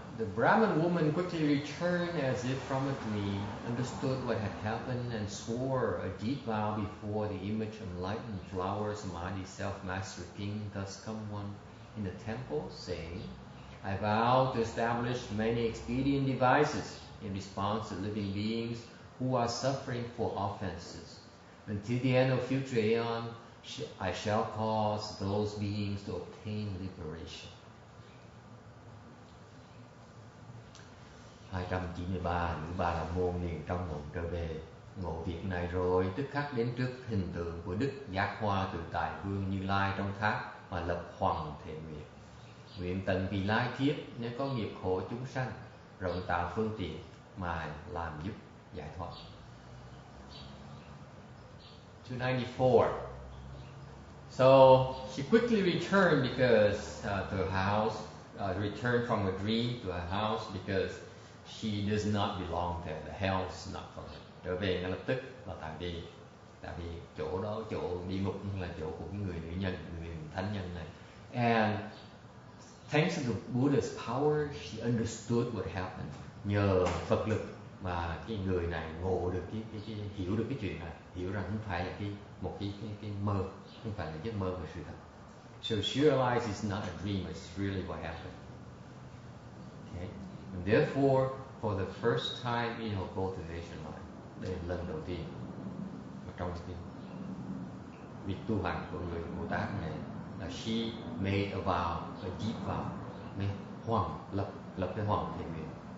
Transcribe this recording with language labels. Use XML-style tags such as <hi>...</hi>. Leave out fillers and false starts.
<en>The Brahmin woman quickly returned as if from a dream, understood what had happened, and swore a deep vow before the image of enlightened flower Samadhi self-master king thus come one in the temple, saying, "I vow to establish many expedient devices in response to living beings who are suffering for offenses. Until the end of future aeon, I shall cause those beings to obtain liberation." 293.</en> <vi>Nữ Bà La Môn liền trong mộng trở về, ngộ việc này rồi tức khắc đến trước hình tượng của Đức Giác Hoa Tự Tại Vương Như Lai trong tháp mà lập hoằng thệ nguyện: "Nguyện tận vì lai kiếp nếu có nghiệp khổ chúng sanh, rộng tạo phương tiện mà làm giúp giải thoát." 294.</vi> <en>So she quickly returned because to her house return from a dream to a house because she does not belong there. The hell is not for her.</en> <vi>Trở về ngay lập tức là tại vì chỗ đó, chỗ địa ngục là chỗ của cái người nữ nhân, người thánh nhân này.</vi> <en>And thanks to the Buddha's power, she understood what happened.</en> <vi>Nhờ Phật lực mà cái người này ngộ được cái hiểu được cái chuyện này, hiểu rằng không phải là một cái mơ, không phải là giấc mơ mà sự thật.</vi> <en>So she realized it's not a dream, it's really what happened. Okay? And therefore, for the first time in her cultivation life,</en> <vi>đây là lần đầu tiên mà trong cái việc tu hành của người Bồ Tát này là</vi> <en>she made a vow, a deep vow,</en> <vi>lập cái hoằng thệ nguyện.</vi>